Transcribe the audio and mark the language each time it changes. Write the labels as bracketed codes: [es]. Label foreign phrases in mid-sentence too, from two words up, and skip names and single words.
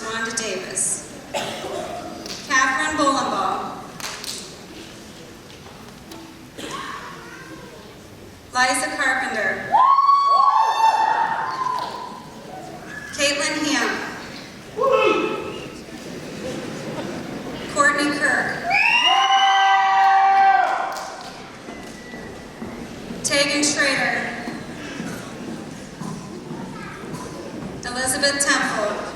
[en] Rhonda Davis. Catherine Bolenbaugh. Liza Carpenter. Caitlin Ham. Courtney Kirk. Tegan Schrader. Elizabeth Temple.